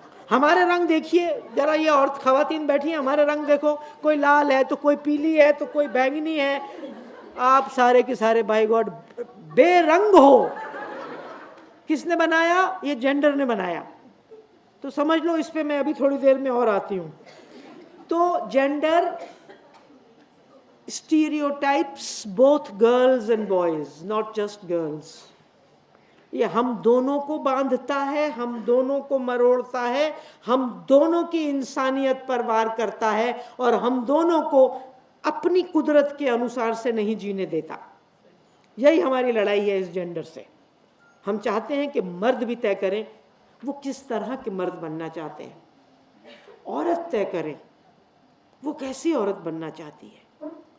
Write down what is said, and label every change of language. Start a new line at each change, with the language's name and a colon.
Hindi: हमारे रंग देखिए जरा, ये औरत खवातीन बैठी हैं, हमारे रंग देखो, कोई लाल है तो कोई पीली है तो कोई बैंगनी है। आप सारे के सारे बाय गॉड बेरंग हो। किसने बनाया? ये जेंडर ने बनाया। तो समझ लो, इस पे मैं अभी थोड़ी देर में और आती हूं।
English: तो gender stereotypes both girls and boys, not just girls.
Hindi: ये हम दोनों को बांधता है, हम दोनों को मरोड़ता है, हम दोनों की इंसानियत पर वार करता है और हम दोनों को अपनी कुदरत के अनुसार से नहीं जीने देता। यही हमारी लड़ाई है इस जेंडर से। हम चाहते हैं कि मर्द भी तय करें वो किस तरह के मर्द बनना चाहते हैं, औरत तय करे वो कैसी औरत बनना चाहती है।